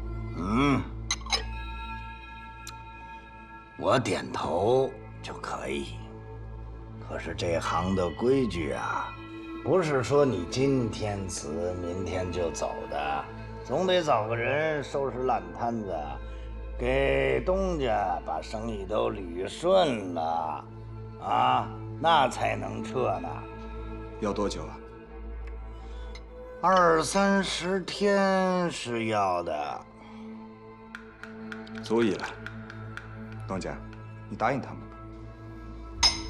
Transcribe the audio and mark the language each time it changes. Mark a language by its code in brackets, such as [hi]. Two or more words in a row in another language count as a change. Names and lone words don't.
[zh] 我點頭就可以。可是這行的規矩啊，不是說你今天辭，明天就走的，總得找個人收拾爛攤子，給東家把生意都捋順了，啊，那才能撤呢。要多久啊？20、30天是要的。足矣了。東家，你答應他們吧。